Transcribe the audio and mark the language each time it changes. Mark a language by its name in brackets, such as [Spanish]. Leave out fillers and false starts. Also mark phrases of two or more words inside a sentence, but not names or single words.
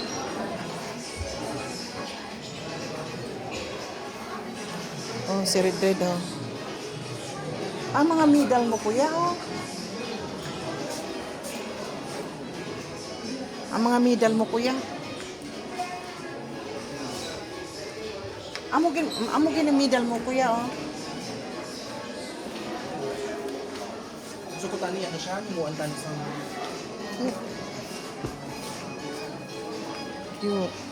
[Hiligaynon] Oh, si Red Red, oh. Ang mga medal mo, kuya, oh. Ang mga medal mo, kuya. Amo gin ang medal mo, kuya, oh. Gusto ko tani ano siya, himuan tani sa Cute.